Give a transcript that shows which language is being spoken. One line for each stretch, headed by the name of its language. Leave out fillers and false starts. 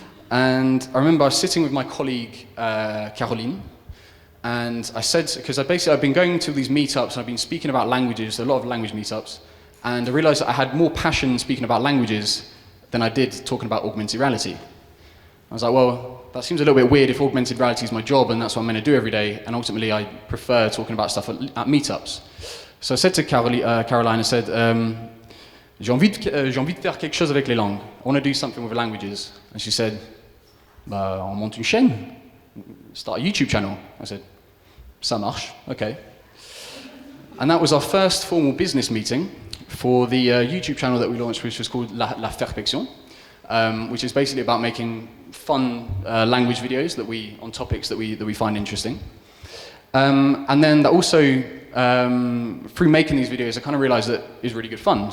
English: And I remember I was sitting with my colleague, Caroline, and I said, because I've been going to these meetups and I've been speaking about languages, a lot of language meetups, and I realized that I had more passion speaking about languages than I did talking about augmented reality. I was like, well, that seems a little bit weird if augmented reality is my job and that's what I'm going to do every day, and ultimately I prefer talking about stuff at meetups. So I said to Caroline, I said,
French: j'ai envie de faire quelque chose avec les langues.
English: I want to do something with languages. And she said,
French: bah, on monte une chaîne.
English: Start a YouTube channel. I said,
French: ça marche,
English: okay. And that was our first formal business meeting for the YouTube channel that we launched, which was called La Ferpection, which is basically about making fun language videos on topics that we find interesting. And then that also, through making these videos, I kind of realized that it was really good fun.